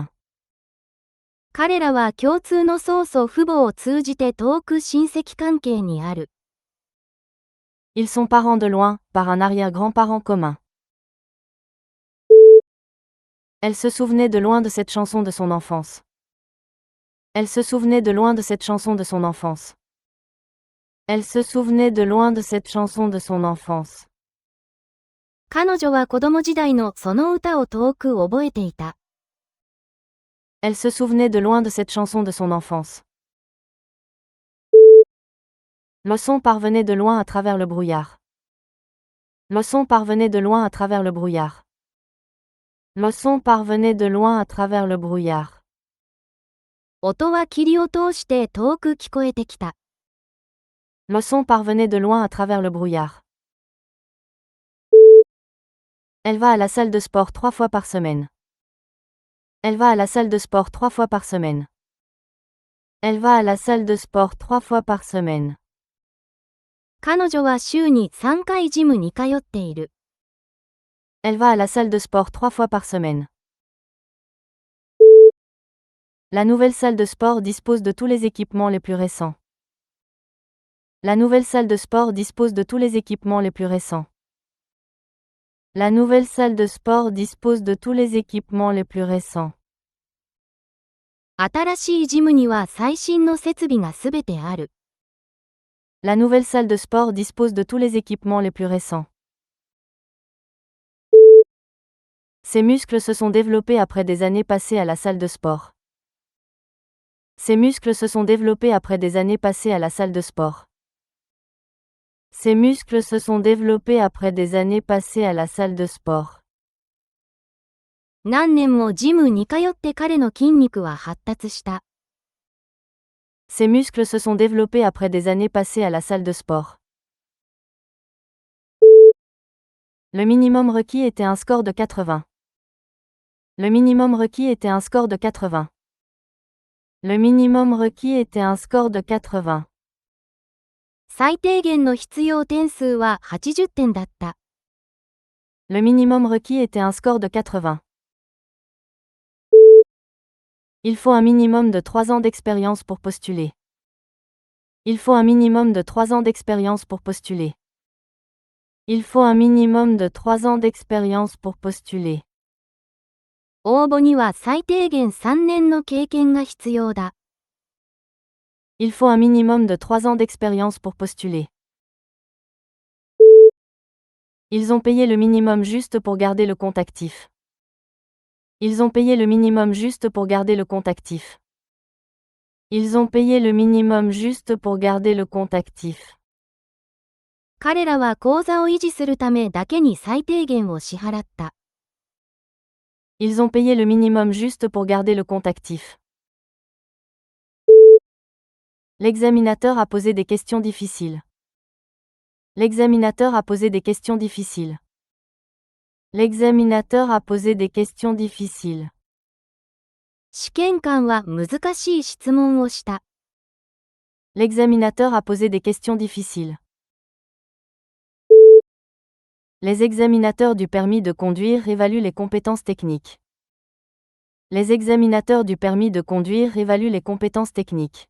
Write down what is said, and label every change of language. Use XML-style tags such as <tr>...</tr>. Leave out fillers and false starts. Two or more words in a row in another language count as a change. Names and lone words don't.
<ja>彼らは共通の曽祖父母を通じて遠く親戚関係にある。</ja> <fr>Ils sont parents de loin, par un arrière-grand-parent commun. Elle se souvenait de loin de cette chanson de son enfance. Elle se souvenait de loin de cette chanson de son enfance. Elle se souvenait de loin de cette chanson de son enfance.</fr> <ja>彼女は子供時代のその歌を遠く覚えていた。</ja> <fr>Elle se souvenait de loin de cette chanson de son enfance. Le son parvenait de loin à travers le brouillard. Le son parvenait de loin à travers le brouillard. Le son parvenait de loin à travers le brouillard.</fr> <ja>音は霧を通して遠く聞こえてきた。</ja> <fr>Le son parvenait de loin à travers le brouillard. Elle va à la salle de sport 3 fois par semaine. Elle va à la salle de sport 3 fois par semaine. Elle va à la salle de sport 3 fois par semaine.</fr> <ja>彼女は週に3回ジムに通っている。</ja> <fr>Elle va à la salle de sport 3 fois par semaine. La nouvelle salle de sport dispose de tous les équipements les plus récents. La nouvelle salle de sport dispose de tous les équipements les plus récents. La nouvelle salle de sport dispose de tous les équipements les plus récents.</fr> <ja>新しいジムには最新の設備がすべてある。</ja> <fr>La nouvelle salle de sport dispose de tous les équipements les plus récents. Ses muscles se sont développés après des années passées à la salle de sport. Ses muscles se sont développés après des années passées à la salle de sport. Ses muscles se sont développés après des années passées à la salle de sport.</fr> <ja>何年もジムに通って彼の筋肉は発達した。</ja> <fr>Ses muscles se sont développés après des années passées à la salle de sport. Le minimum requis était un score de 80. Le minimum requis était un score de 80. Le minimum requis était un score de 80.</fr> <ja>最低限の必要点数は80点だった。</ja> <fr>Le minimum requis était un score de 80. Il faut un minimum de 3 ans d'expérience pour postuler. Il faut un minimum de 3 ans d'expérience pour postuler. Il faut un minimum de 3 ans d'expérience pour postuler.</fr> <ja>応募には最低限3年の経験が必要だ。</ja> <fr>Il faut un minimum de 3 ans d'expérience pour postuler. Ils ont payé le minimum juste pour garder le compte actif. Ils ont payé le minimum juste pour garder le compte actif. Ils ont payé le minimum juste pour garder le compte actif.</fr> <ja>彼らは口座を維持するためだけに最低限を支払った。</ja> <fr>Ils ont payé le minimum juste pour garder le compte actif. L'examinateur a posé des questions difficiles. L'examinateur a posé des questions difficiles. L'examinateur a posé des questions difficiles.</fr> <ja>試験官は難しい質問をした。</ja> <fr>L'examinateur a posé des questions difficiles. Les examinateurs du permis de conduire évaluent les compétences techniques. Les examinateurs du permis de conduire évaluent les compétences techniques.</fr>